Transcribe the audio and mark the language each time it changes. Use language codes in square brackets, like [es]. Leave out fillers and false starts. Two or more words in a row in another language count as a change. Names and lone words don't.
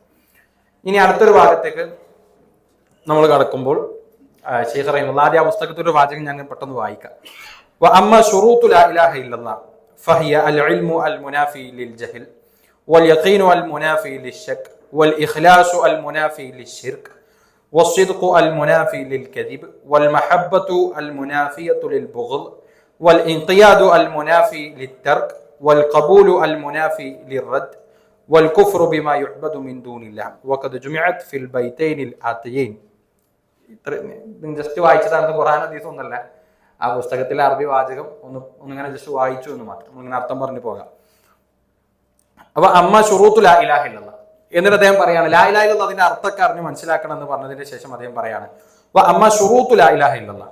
[ml] ഇനി അടുത്തൊരു ഭാഗത്തേക്ക് നമ്മൾ കടക്കുമ്പോൾ ശൈഖ് റഹിമഹുല്ലാഹ് ആദ്യ പുസ്തകത്തിൽ ഒരു വാചകം ഞാൻ പെട്ടെന്ന് വായിക്കാം. [ar] وأما شروط لا إله إلا الله فهي العلم المنافي للجهل واليقين المنافي للشك والإخلاص المنافي للشرك والصدق المنافي للكذب والمحبة المنافية للبغض والانقياد المنافي للترك والقبول المنافي للرد والكفر بما يعبد من دون الله وقد جمعت في البيتين الآتيين. [ml] ജസ്റ്റ് വായിച്ചതാണ്, ഖുർആൻ ഹദീസ് ഒന്നല്ല. ആ പുസ്തകത്തിലെ അറബി വാചകം ഒന്നിങ്ങനെ ജസ്റ്റ് വായിച്ചു എന്ന് മാത്രം, ഇങ്ങനെ അർത്ഥം പറഞ്ഞു പോകാം. അപ്പൊ [ar] أما شروط لا إله إلا الله [ml] എന്നിട്ട് അദ്ദേഹം പറയാണ്, [ar] لا إله إلا الله [ml] അതിന്റെ അർത്ഥമൊക്കെ അറിഞ്ഞ് മനസ്സിലാക്കണം എന്ന് പറഞ്ഞതിന് ശേഷം അദ്ദേഹം പറയാണ് [ar] أما شروط لا إله إلا الله.